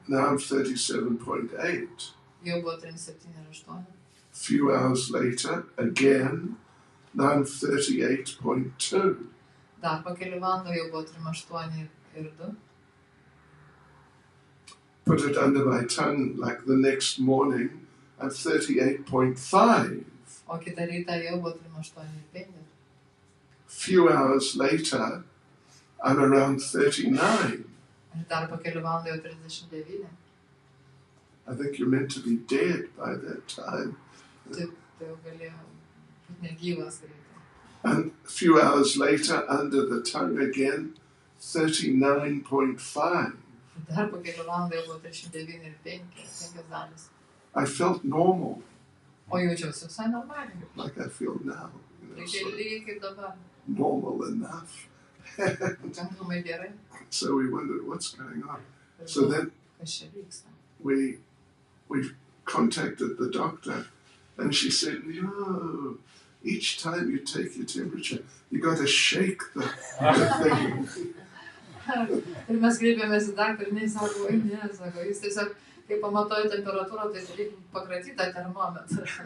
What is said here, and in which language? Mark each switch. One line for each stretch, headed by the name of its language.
English: Now I'm 37.8.
Lithuanian: Jau buvo 37,8.
English: Few hours later, again, now I'm 38.2.
Lithuanian: Dar po kelių valandų jau buvo 38,2.
English: Put it under my tongue like the next morning, I'm 38.5.
Lithuanian: O kitą rytą jau buvo 38,5.
English: Few hours later, I'm around 39.
Lithuanian: Ir dar po kelių valandų jau 39.
English: I think you're meant to be dead by that time.
Lithuanian: Tai jau galėjo būti negyvas greitai.
English: And a few hours later, under the tongue again, 39.5.
Lithuanian: Dar po kelių valandų jau buvo 39,5 dalis.
English: I felt normal,
Lithuanian: O jaučiausi visai normaliai.
English: like I feel now.
Lithuanian: Lygiai kaip dabar.
English: Normal enough.
Lithuanian: Pakankamai gerai.
English: So we wondered what's going on. So then
Lithuanian: Kas čia vyksta?
English: we contacted the doctor, and she said, "No, each time you take your temperature, you got to shake the thing."
Lithuanian: Ir mes kreipėmės į daktarą, ir jis sako, ne, sako, jis tiesiog, kai pamatuoja temperatūrą, tai reikia pakratyti tą termometrą.